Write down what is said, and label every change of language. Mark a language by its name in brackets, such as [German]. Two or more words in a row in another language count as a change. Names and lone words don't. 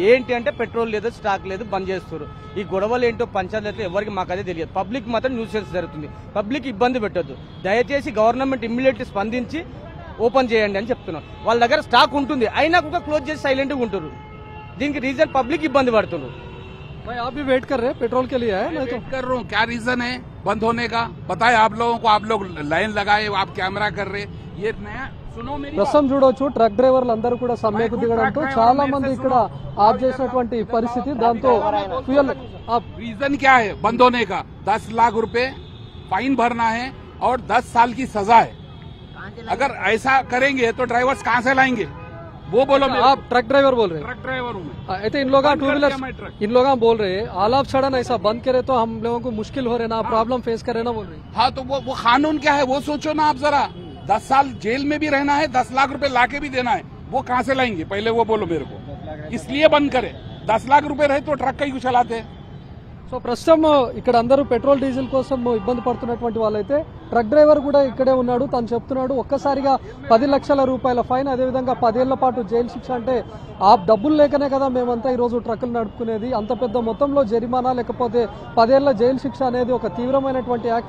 [Telugu] ఏంటి అంటే పెట్రోల్ లేదు, స్టాక్ లేదు, బంద్ చేస్తారు. ఈ గొడవలు ఏంటో పంచాయతీలో ఎవరికి మాకు అదే తెలియదు. పబ్లిక్ మాత్రం న్యూసెన్స్ జరుగుతుంది. పబ్లిక్ ఇబ్బంది పెట్టొద్దు. దయచేసి [English] government immediately [Telugu] స్పందించి ఓపెన్ చేయండి అని చెప్తున్నాం. వాళ్ళ దగ్గర స్టాక్ ఉంటుంది, అయినా కూడా క్లోజ్ చేసి సైలెంట్ గా ఉంటారు. దీనికి [English] reason public [Telugu] ఇబ్బంది పడుతున్నారు. [Hindi] भाई आप भी वेट कर रहे हैं पेट्रोल के लिए? है नहीं तो कर रहा हूँ. क्या रीजन है बंद होने का बताए आप लोगों को. आप लोग लाइन लगाए, आप कैमरा कर रहे, ये नया सुनो मेरी [Telugu] ప్రస్తుతం చూడొచ్చు [English] truck drivers [Telugu] అందరూ కూడా సమ్మెకు దిగడంతో చాలా మంది ఇక్కడ ఆఫ్ చేసినటువంటి పరిస్థితి. దాంతో ఫ్యూయల్ [Hindi] रीजन क्या है बंद होने का? 10 लाख रुपए फाइन भरना है और 10 साल की सजा है. अगर ऐसा करेंगे तो ड्राइवर्स कहाँ से लाएंगे वो बोलो. आप [English] truck driver [Hindi] बोल रहे हैं? [English] truck driver [Hindi] हूँ मैं. ऐसे इन लोग 2 व्हीलर इन लोग बोल रहे हैं [English] all of sudden [Hindi] ऐसा बंद करे तो हम लोगों को मुश्किल हो रहे ना, [English] problem face [Hindi] करे ना बोल रहे हैं. हाँ तो वो कानून क्या है वो सोचो ना आप जरा. 10 साल जेल में भी रहना है, 10 लाख रुपए लाके भी देना है. वो कहाँ से लाएंगे पहले वो बोलो मेरे को. इसलिए बंद करे. 10 लाख रुपए रहे तो ट्रक का ही चलाते हैं. [Telugu] సో ప్రస్తుతం ఇక్కడ అందరూ [English] petrol diesel [Telugu] కోసం ఇబ్బంది పడుతున్నటువంటి వాళ్ళైతే [English] truck driver [Telugu] కూడా ఇక్కడే ఉన్నాడు. తను చెప్తున్నాడు ఒక్కసారిగా 10 లక్షల రూపాయల ఫైన్, అదేవిధంగా 10 ఏళ్ల పాటు జైలు శిక్ష. అంటే ఆ డబ్బులు లేకనే కదా మేమంతా ఈరోజు ట్రక్కులు నడుపుకునేది. అంత పెద్ద మొత్తంలో జరిమానా లేకపోతే 10 ఏళ్ల జైలు శిక్ష అనేది ఒక తీవ్రమైనటువంటి యాక్ట్.